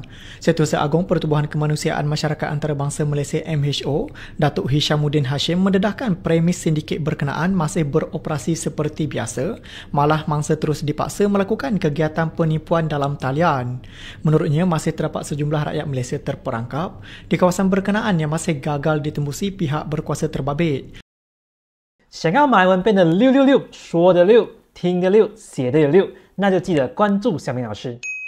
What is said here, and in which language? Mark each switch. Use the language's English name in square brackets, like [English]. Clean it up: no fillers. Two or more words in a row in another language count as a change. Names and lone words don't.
[Malay] Setiausaha Agong Pertubuhan Kemanusiaan Masyarakat Antarabangsa Malaysia MHO, Datuk Hishamuddin Hashim mendedahkan premis sindiket berkenaan masih beroperasi seperti biasa, malah mangsa terus dipaksa melakukan kegiatan penipuan dalam talian. Menurutnya, masih terdapat sejumlah rakyat Malaysia terperangkap di kawasan berkenaan yang masih gagal ditembusi pihak berkuasa terbabit. [Chinese] 想要马来文变得666，说的6，听的6，写的也6，那就记得关注小明老师。